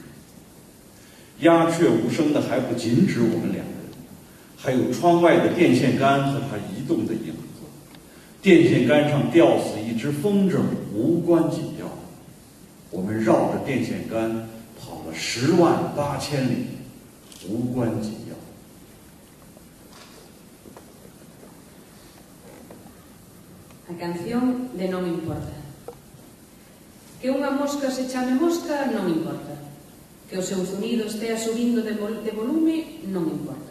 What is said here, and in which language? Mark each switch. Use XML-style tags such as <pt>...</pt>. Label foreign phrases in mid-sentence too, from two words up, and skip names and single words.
<zh>鸦雀无声的还不仅止我们两人，还有窗外的电线杆和它移动的影子。电线杆上吊死一只风筝，无关紧要。我们绕着电线杆跑了108000里，无关紧要。</zh> <gl>A canción de Non importa. Que unha mosca se chame mosca non importa. Que o seu sonido estea subindo de volume non importa.</gl>